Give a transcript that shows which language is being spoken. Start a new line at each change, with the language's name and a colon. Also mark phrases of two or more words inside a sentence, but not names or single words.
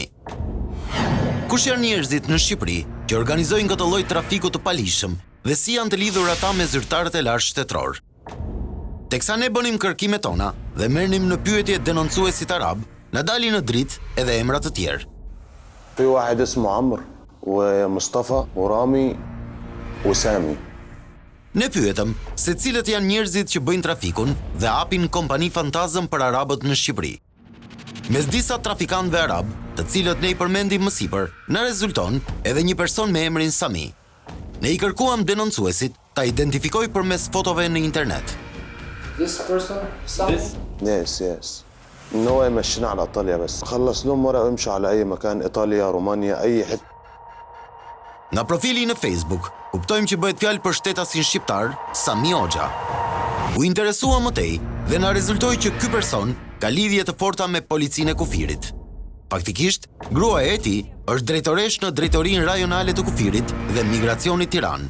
Albanian: Kush janë njerëzit në Shqipëri që organizojnë këtë lloj trafiku të palishëm dhe si janë të lidhur ata me zyrtarët e lartë shtetëror? Teksa ne bënim kërkimet tona dhe merrnim në pyetje denoncuesit arab, na dalin në dritë edhe emra të tjerë.
Arabic: في واحد اسمه عمرو ومصطفى ورامي وسامي.
Albanian: Ne pyetëm se cilët janë njerëzit që bëjnë trafikun dhe hapin kompani fantazëm për arabët në Shqipëri. Mes disa trafikantëve arab, të cilët ne i përmendim më sipër, na rezulton edhe një person me emrin Sami. Ne i kërkuam denoncuesit ta identifikoj përmes fotove në internet.
English: This person, Sami? Yes.
Arabic: إن هو يمشينا على إيطاليا بس خلص لهم ورقة ويمشي على أي مكان إيطاليا رومانيا أي حتة.
Albanian: Nga profili në Facebook, kuptojmë që bëhet fjalë për shtetasin shqiptar Sami Hoxha. U interesua më tej dhe na rezultoi që ky person ka lidhje të forta me policinë e kufirit. Faktikisht, gruaja e tij është drejtoresh në drejtorinë rajonale të kufirit dhe emigracionit Tiranë.